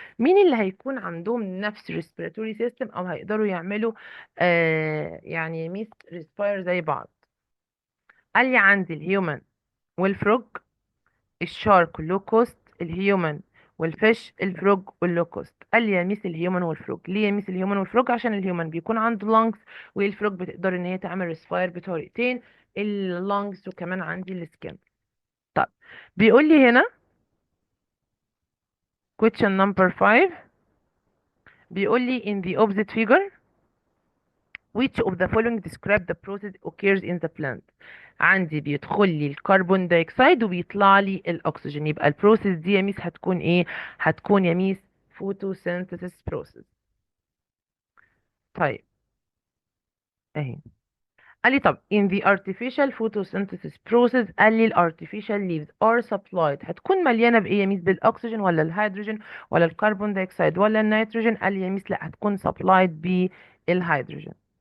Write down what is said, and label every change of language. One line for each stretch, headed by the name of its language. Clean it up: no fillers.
Arabic: مين اللي هيكون عندهم نفس
English: respiratory system
Arabic: او هيقدروا يعملوا يعني ميس respire زي بعض؟ قال لي عندي الهيومن والفروج، الشارك واللوكوست، الهيومن والفيش، الفروج واللوكوست. قال لي يا ميس الهيومن والفروج. ليه يا ميس الهيومن والفروج؟ عشان الهيومن بيكون عنده لانجز، والفروج بتقدر ان هي تعمل ريسباير بطريقتين، اللانجز وكمان عندي السكين. طيب بيقول لي هنا
English: question number 5،
Arabic: بيقول لي
English: in the opposite figure which of the following describe the process occurs in the plant.
Arabic: عندي بيدخل لي الكربون دايوكسيد وبيطلع لي الاكسجين، يبقى البروسيس دي يا ميس هتكون ايه؟ هتكون يا ميس
English: photosynthesis process.
Arabic: طيب اهي. قال لي طب
English: in the artificial photosynthesis process،
Arabic: قال لي ال
English: artificial leaves are supplied،
Arabic: هتكون مليانة بإيه يا ميس؟ بالأكسجين ولا الهيدروجين ولا الكربون دايوكسيد ولا النيتروجين؟ قال لي يا ميس لا، هتكون supplied بالهيدروجين.